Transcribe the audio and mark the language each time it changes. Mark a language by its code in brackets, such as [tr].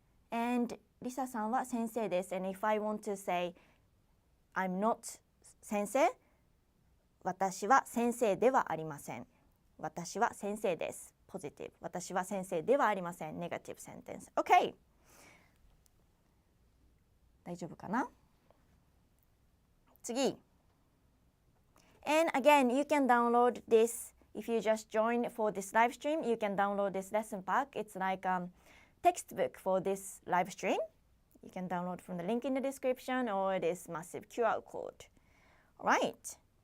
[ja] And リサさんは先生です。 [en] And if I want to say I'm not 先生、 [ja] 私は先生ではありません。私は先生です。Positive。私は先生ではありません。Negative sentence。 [en] OK。 [ja] 大丈夫かな？次。 [en] And again, you can download this. If you just join for this live stream, you can download this lesson pack. It's like a textbook for this live stream. You can download from the link in the description or this massive QR code. Alright.